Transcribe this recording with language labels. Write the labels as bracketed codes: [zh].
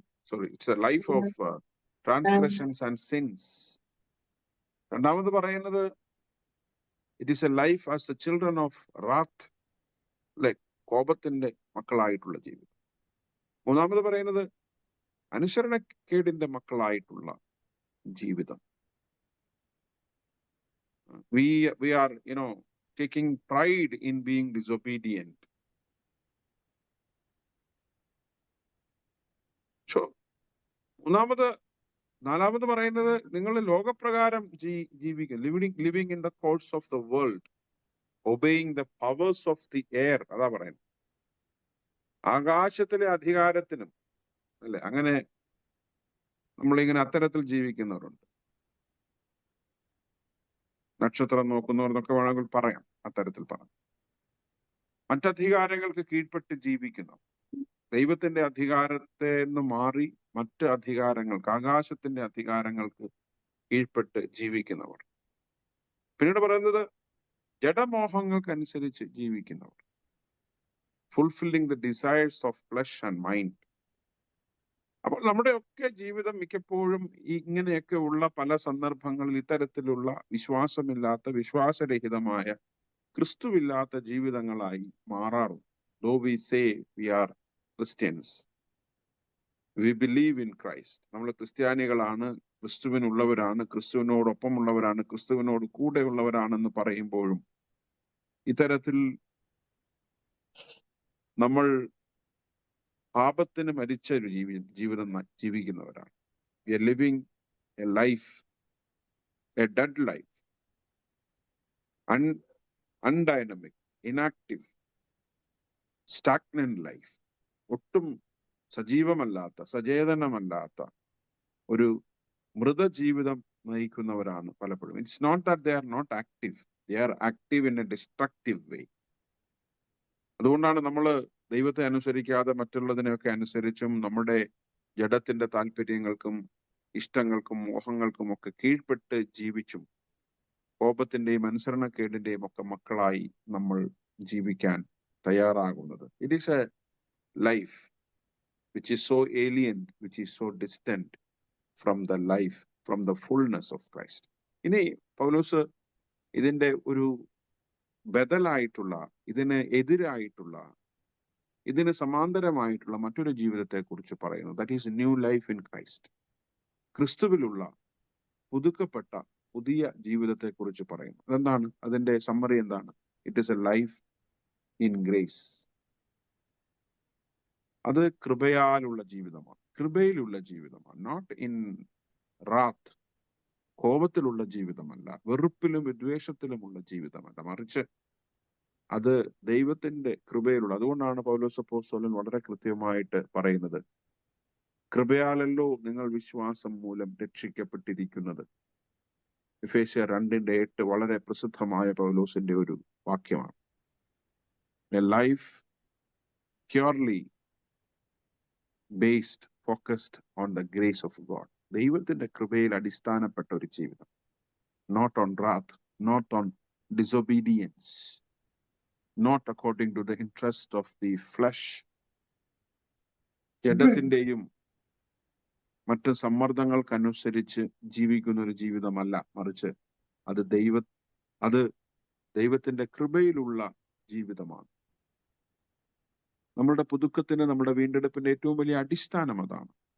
[en] Sorry, it's a life of transgressions and sins. [ml] രണ്ടാമത് പറയുന്നത് [en] it is a life as the children of wrath, like [ml] കോപത്തിന്റെ മക്കളായിട്ടുള്ള ജീവിതം. മൂന്നാമത് പറയുന്നത് അനുസരണക്കേടിന്റെ മക്കളായിട്ടുള്ള ജീവിതം. [en] We are, taking pride in being disobedient. So, [ml] നാലാമത് പറയുന്നത് നിങ്ങൾ ലോകപ്രകാരം ജീവിക്കുക, [en] Living in the course of the world, obeying the powers of the air. [ml] അതാ പറയുന്നത്. ആകാശത്തിലെ അധികാരത്തിനും അല്ലെ, അങ്ങനെ നമ്മളിങ്ങനെ അത്തരത്തിൽ ജീവിക്കുന്നവരുണ്ട്. നക്ഷത്രം നോക്കുന്നവരെന്നൊക്കെ വേണമെങ്കിൽ പറയാം, അത്തരത്തിൽ പറയാം. മറ്റധികാരങ്ങൾക്ക് കീഴ്പ്പെട്ട് ജീവിക്കുന്നു. ദൈവത്തിന്റെ അധികാരത്തെ നിന്ന് മാറി മറ്റ് അധികാരങ്ങൾക്ക്, ആകാശത്തിന്റെ അധികാരങ്ങൾക്ക് കീഴ്പ്പെട്ട് ജീവിക്കുന്നവർ. പിന്നീട് പറയുന്നത് ജഡമോഹങ്ങൾക്കനുസരിച്ച് ജീവിക്കുന്നവർ, [en] Fulfilling the desires of flesh and mind. [ml] അപ്പോൾ നമ്മുടെയൊക്കെ ജീവിതം മിക്കപ്പോഴും ഇങ്ങനെയൊക്കെ ഉള്ള പല സന്ദർഭങ്ങളിൽ ഇത്തരത്തിലുള്ള വിശ്വാസരഹിതമായ, ക്രിസ്തുവില്ലാത്ത ജീവിതങ്ങളായി മാറാറുണ്ട്. [en] Though we say we are Christians, we believe in Christ. [ml] നമ്മൾ ക്രിസ്ത്യാനികളാണ്, ക്രിസ്തുവിനുള്ളവരാണ്, ക്രിസ്തുവിനോടൊപ്പമുള്ളവരാണ്, ക്രിസ്തുവിനോട് കൂടെയുള്ളവരാണെന്ന് പറയുമ്പോഴും ഇത്തരത്തിൽ നമ്മൾ പാപത്തിന് മരിച്ച ഒരു ജീവിതം ജീവിക്കുന്നവരാണ്. [en] We are living a life, a dead life, undynamic, inactive, stagnant life. [ml] ഒട്ടും സജീവമല്ലാത്ത, സചേതനമല്ലാത്ത ഒരു മൃതജീവിതം നയിക്കുന്നവരാണ് പലപ്പോഴും. [en] It's not that they are not active, they are active in a destructive way. [ml] അതുകൊണ്ടാണ് നമ്മൾ ദൈവത്തെ അനുസരിക്കാതെ മറ്റുള്ളതിനെയൊക്കെ അനുസരിച്ചും നമ്മുടെ ജഡത്തിന്റെ താല്പര്യങ്ങൾക്കും ഇഷ്ടങ്ങൾക്കും മോഹങ്ങൾക്കും ഒക്കെ കീഴ്പ്പെട്ട് ജീവിച്ചും കോപത്തിന്റെയും അനുസരണക്കേടിന്റെയും ഒക്കെ മക്കളായി നമ്മൾ ജീവിക്കാൻ തയ്യാറാകുന്നത്. [en] It is a life which is so alien, which is so distant from the life, from the fullness of Christ. [ml] ഇനി പൗലോസ് ഇതിന്റെ ഒരു ബദലായിട്ടുള്ള, ഇതിന് എതിരായിട്ടുള്ള, ഇതിന് സമാന്തരമായിട്ടുള്ള മറ്റൊരു ജീവിതത്തെ കുറിച്ച് പറയുന്നു. [en] That is new life in Christ. [ml] ക്രിസ്തുവിലുള്ള പുതുക്കപ്പെട്ട പുതിയ ജീവിതത്തെ കുറിച്ച് പറയുന്നു. അതെന്താണ്? അതിന്റെ സമ്മറി എന്താണ്? [en] It is a life in grace. [ml] അത് കൃപയാലുള്ള ജീവിതമാണ്, കൃപയിലുള്ള ജീവിതമാണ്. [en] not in wrath, [ml] കോപത്തിലുള്ള ജീവിതമല്ല, വെറുപ്പിലും വിദ്വേഷത്തിലുമുള്ള ജീവിതമല്ല, മറിച്ച് അത് ദൈവത്തിന്റെ കൃപയിലുള്ള. അതുകൊണ്ടാണ് പൗലോസ് അപ്പോസ്തലൻ വളരെ കൃത്യമായിട്ട് പറയുന്നത്, കൃപയാലല്ലോ നിങ്ങൾ വിശ്വാസം മൂലം രക്ഷിക്കപ്പെട്ടിരിക്കുന്നത്. എഫേസ്യർ 2:8 വളരെ പ്രസിദ്ധമായ പൗലോസിന്റെ ഒരു വാക്യമാണ്. [en] A life purely based, focused on the grace of God. [ml] ദൈവത്തിന്റെ കൃപയിൽ അടിസ്ഥാനപ്പെട്ട ഒരു ജീവിതം. [en] Not on wrath, not on disobedience, not according to the interest of the flesh. [ml] ജഡത്തിന്റെയും മറ്റ് സമ്മർദ്ദങ്ങൾക്കനുസരിച്ച് ജീവിക്കുന്ന ഒരു ജീവിതമല്ല, മറിച്ച് അത് ദൈവത്തിന്റെ കൃപയിലുള്ള ജീവിതമാണ്. നമ്മളുടെ പുതുക്കത്തിന്, നമ്മുടെ വീണ്ടെടുപ്പിന്റെ ഏറ്റവും വലിയ അടിസ്ഥാനം അതാണ്.